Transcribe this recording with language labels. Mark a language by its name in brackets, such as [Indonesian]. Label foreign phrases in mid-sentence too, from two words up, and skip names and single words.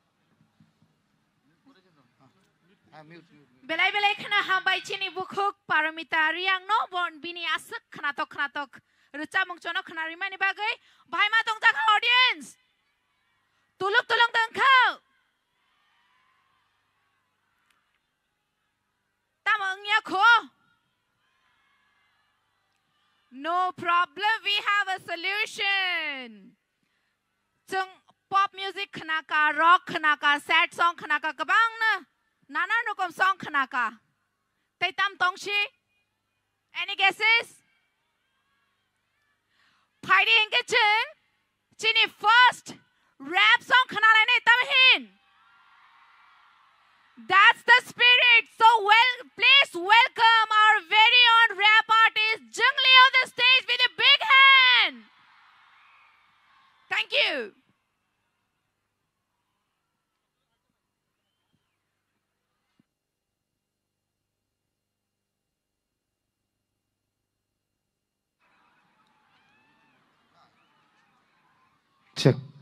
[Kok Borok] Belai kena hambai chini bukuk paramita riang no bon bini asuk knatok ruca mungcono kena rimani bagai bhai ma tong tak audience tulung tengkau tamangnya ko [English] no problem, we have a solution. [Kok Borok] Chung [English] pop music [Kok Borok] khanaka, rock khanaka, [English] sad song [Kok Borok] khanaka kabang na nana rokom song khanaka. [English] Taitam tongshi. Any guesses? [Kok Borok] Paidi engke chung chini [English] first rap song [Kok Borok] khanala ne tamhin. [English] That's the spirit. So please welcome our very own rap artist Jungli on the stage with a big hand. Thank you. Check.